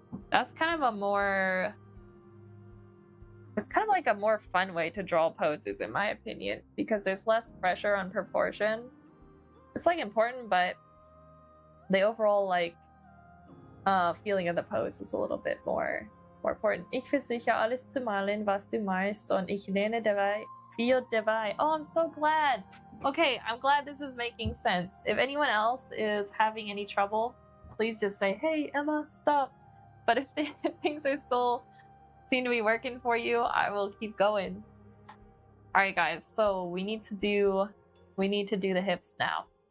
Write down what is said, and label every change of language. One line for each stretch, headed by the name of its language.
English: That's kind of it's kind of like a more fun way to draw poses, in my opinion, because there's less pressure on proportion. It's like important, but the overall like feeling of the pose is a little bit more important.
German: Ich versuche alles zu malen, was du meinst, und ich lerne dabei viel dabei.
English: Oh, I'm so glad. Okay, I'm glad this is making sense. If anyone else is having any trouble, please just say, hey, Emma, stop. But if things are still seem to be working for you, I will keep going. All right, guys, so we need to do the hips now.